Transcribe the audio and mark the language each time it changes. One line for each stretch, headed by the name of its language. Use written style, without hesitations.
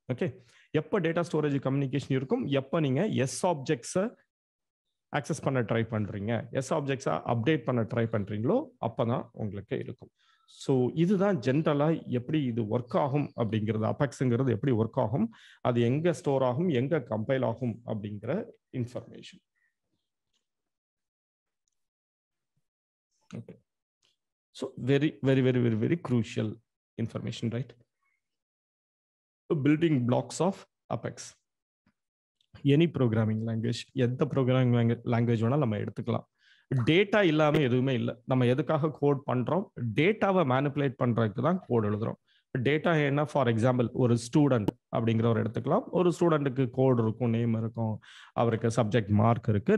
Tamil: Okay, எப்போ data storage communication இருக்கும், எப்போ நீங்க எஸ் ஆப்ஜெக்ட்ஸை ஆக்சஸ் பண்ண ட்ரை பண்றீங்க, எஸ் ஆப்ஜெக்ட்ஸை அப்டேட் பண்ண ட்ரை பண்றீங்களோ அப்பதான் உங்களுக்கு இருக்கும். ஸோ இதுதான் ஜென்ரலா எப்படி இது ஒர்க் ஆகும் அப்படிங்கிறது, அபெக்ஸ்ங்கிறது எப்படி ஒர்க் ஆகும், அது எங்க ஸ்டோர் ஆகும், எங்க கம்பைல் ஆகும் அப்படிங்கிற information.
English: Okay, so very crucial information, right? Building blocks of Apex. Any programming language,
Tamil: எந்த ப்ரோக்ராமிங் லாங்குவேஜ் வேணாலும் நம்ம எடுத்துக்கலாம். டேட்டா இல்லாம எதுவுமே இல்லை. நம்ம எதுக்காக கோட் பண்றோம், டேட்டாவை மேனிப்புலேட் பண்றதுக்கு தான் கோட் எழுதுறோம். டேட்டா என்ன, ஃபார் எக்ஸாம்பிள் ஒரு ஸ்டூடெண்ட் அப்படிங்கிறவர் எடுத்துக்கலாம். ஒரு ஸ்டூடெண்ட்டுக்கு கோட் இருக்கும், நேம் இருக்கும், அவருக்கு சப்ஜெக்ட் மார்க் இருக்கு.